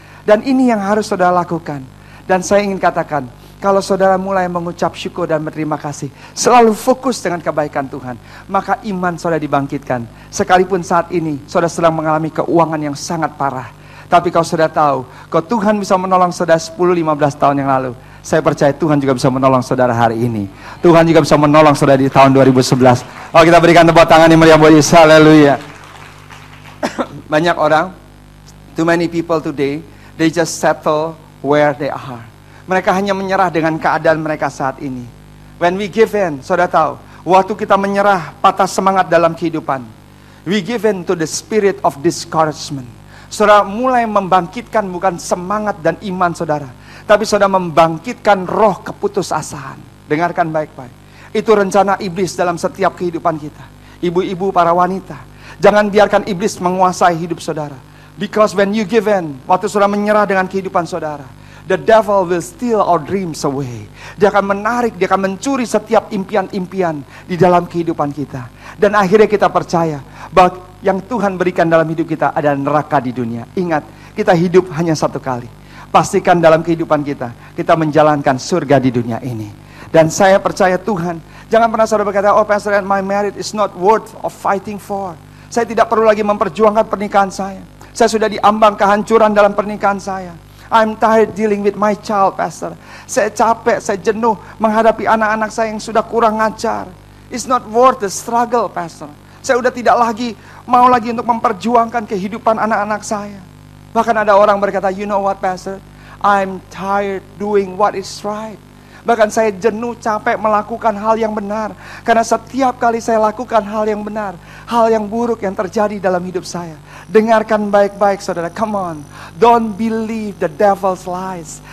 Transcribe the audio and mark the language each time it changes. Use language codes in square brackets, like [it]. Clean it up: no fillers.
[id] Dan ini yang harus saudara lakukan. Dan saya ingin katakan, kalau saudara mulai mengucap syukur dan berterima kasih, selalu fokus dengan kebaikan Tuhan, maka iman saudara dibangkitkan. Sekalipun saat ini saudara sedang mengalami keuangan yang sangat parah, tapi kalau saudara tahu, kalau Tuhan bisa menolong saudara 10-15 tahun yang lalu, saya percaya Tuhan juga bisa menolong saudara hari ini. Tuhan juga bisa menolong saudara di tahun 2011. Oh, kita berikan tepuk tangan yang meriah buat Yesus. Haleluya. Banyak orang, [en] too many people today, they just settle where they are. [id] Mereka hanya menyerah dengan keadaan mereka saat ini. [en] When we give in, [id] saudara tahu, waktu kita menyerah, patah semangat dalam kehidupan, [en] we give in to the spirit of discouragement. [id] Saudara mulai membangkitkan bukan semangat dan iman saudara, tapi saudara membangkitkan roh keputusasaan. Dengarkan baik-baik. Itu rencana iblis dalam setiap kehidupan kita. Ibu-ibu, para wanita, jangan biarkan iblis menguasai hidup saudara. [en] Because when you give in, [id] waktu saudara menyerah dengan kehidupan saudara, [en] the devil will steal our dreams away. [id] Dia akan menarik, dia akan mencuri setiap impian-impian di dalam kehidupan kita. Dan akhirnya kita percaya bahwa yang Tuhan berikan dalam hidup kita adalah neraka di dunia. Ingat, kita hidup hanya satu kali. Pastikan dalam kehidupan kita menjalankan surga di dunia ini. Dan saya percaya Tuhan, jangan pernah saudara berkata, oh Pastor, [en] my marriage is not worth of fighting for. [id] Saya tidak perlu lagi memperjuangkan pernikahan saya. Saya sudah diambang kehancuran dalam pernikahan saya. [en] I'm tired dealing with my child, [id] Pastor. Saya capek, saya jenuh menghadapi anak-anak saya yang sudah kurang ajar. [en] It's not worth the struggle, Pastor. [id] Saya sudah tidak mau lagi untuk memperjuangkan kehidupan anak-anak saya. Bahkan ada orang berkata, [en] you know what, [id] Pastor? [en] I'm tired doing what is right. [id] Bahkan saya jenuh, capek melakukan hal yang benar. Karena setiap kali saya lakukan hal yang benar, hal yang buruk yang terjadi dalam hidup saya. Dengarkan baik-baik saudara, [en] come on. Don't believe the devil's lies.